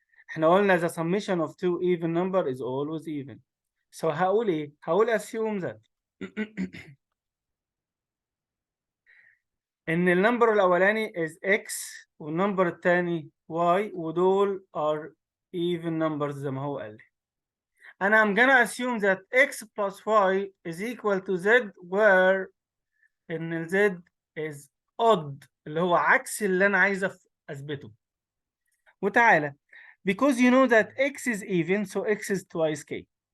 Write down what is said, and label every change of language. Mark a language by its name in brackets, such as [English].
[Arabic] احنا قلنا [English] the summation of two even number is always even. [Arabic] So هقول ايه؟ هقول assume that ان النمبر الاولاني is x والنمبر الثاني y ودول [English] are even numbers [Arabic] زي ما هو قال لي. [English] انا I'm gonna assume that x plus y is equal to z where ان z is odd [Arabic] اللي هو عكس اللي انا عايز اثبته. وتعالى [English] because you know that x is even so x is twice k.